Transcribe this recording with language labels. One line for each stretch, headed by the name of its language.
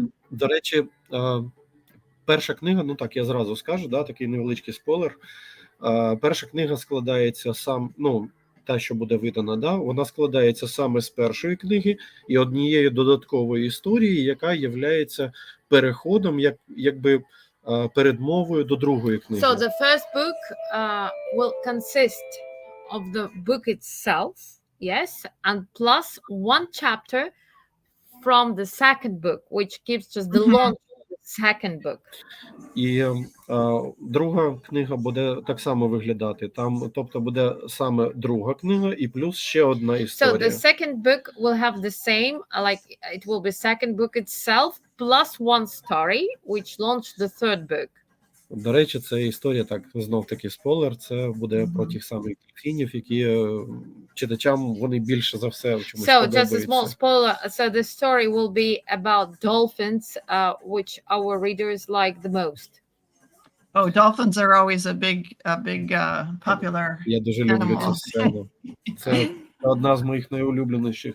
Ukrainian: До речі, перша книга, ну так, я зразу скажу, да, такий невеличкий спойлер. Перша книга складається та, що буде видана, да, вона складається саме з першої книги і однієї додаткової історії, яка являється переходом, якби передмовою до другої книги.
English: So the first book will consist of the book itself, yes, and plus one chapter from the second book, which gives just the launch of the second book.
Ukrainian: І друга книга буде так само виглядати. Там, тобто, буде саме друга книга і плюс ще одна
English: So
Ukrainian: історія.
English: the second book will have the same, like it will be second book itself plus one story, which launched the third book.
Ukrainian: До речі, це історія, так, знов таки спойлер, це буде про тих самих дельфінів, які читачам вони більше за все в чомусь
English: So
Ukrainian: подобаються.
English: just a small spoiler. So the story will be about dolphins, which our readers like the most. Oh, dolphins are always a big popular.
Ukrainian: Я дуже люблю цю
English: animal.
Ukrainian: сцену. Це одна з моїх найулюбленіших